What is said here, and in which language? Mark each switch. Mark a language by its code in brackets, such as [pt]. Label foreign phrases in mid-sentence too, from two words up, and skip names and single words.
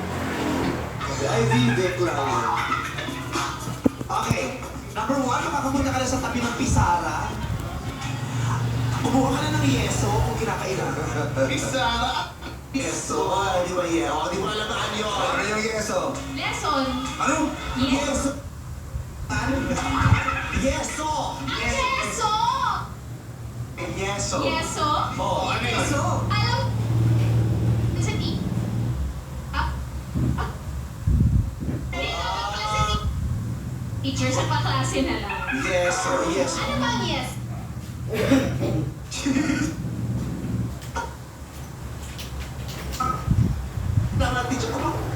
[tl] Ay, Vic lang. Okay. Number 1, makapunta ka na sa tabi ng pisara. Kumuha ka na ng yeso kung kinakailangan. Pisara? Yeso. Di ba yeso? Di mo alam na ano yun. Ano yung yeso? Lesson. Ano? Yes. Yeso. Ano? Yeso. Yeso! Yeso. Yeso? Oo, ano yeso? Alam... Sa T. Teacher sa paklase na lang. Yeso. Yeso. Ano ba ang yes? Naman, teacher ko ba?